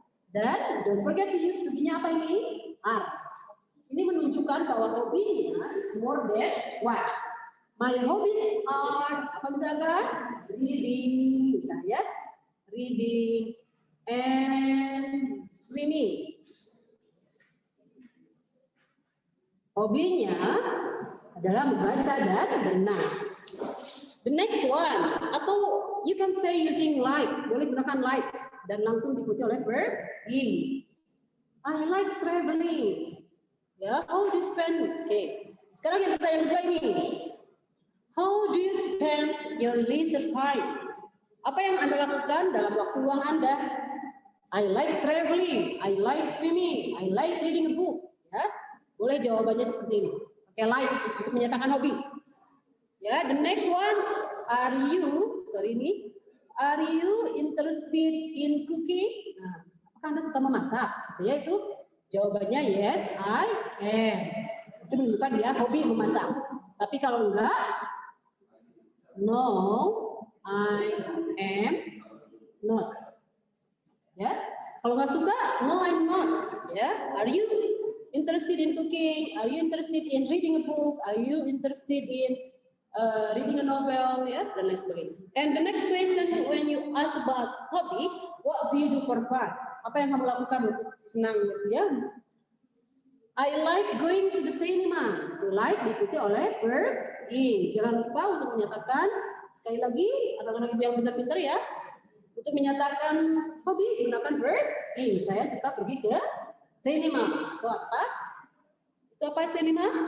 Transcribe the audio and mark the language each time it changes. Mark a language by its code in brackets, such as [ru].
[en] Dan don't forget to use to-nya [id] apa ini? [en] Are. [id] Ini menunjukkan bahwa hobinya [en] is more than one. My hobbies are [id] apa misalkan? [en] Reading, misalnya reading and swimming. [id] Hobinya adalah membaca dan berenang. [en] The next one, atau you can say using like, [id] boleh gunakan [en] like [id] dan langsung diikuti oleh [en] verb in. I like traveling. Ya, how do you spend? Oke. [id] Sekarang yang pertanyaan kedua ini. [en] How do you spend your leisure time? [id] Apa yang Anda lakukan dalam waktu luang Anda? [en] I like traveling, I like swimming, I like reading a book. [id] Ya, boleh jawabannya seperti ini. Oke, like untuk menyatakan hobi. [en] Ya, the next one, are you interested in cooking? [id] Nah, apakah Anda suka memasak? Ya, itu jawabannya [en] yes, I am. [id] Itu menunjukkan dia hobi memasak. Tapi kalau enggak, [en] no, I am not. [id] Ya, kalau nggak suka, [en] no, I'm not. Ya, are you interested in cooking? Are you interested in reading a book? Are you interested in reading a novel, ya, [id] dan lain sebagainya. [en] And the next question, when you ask about hobby, what do you do for fun? [id] Apa yang kamu lakukan untuk senang, ya? [en] I like going to the cinema. To like [id] diikuti oleh verb in. Jangan lupa untuk menyatakan sekali lagi, anak-anak ibu yang pintar-pintar ya, untuk menyatakan hobi gunakan verb in. Saya suka pergi ke cinema. Atau apa? Itu apa cinema?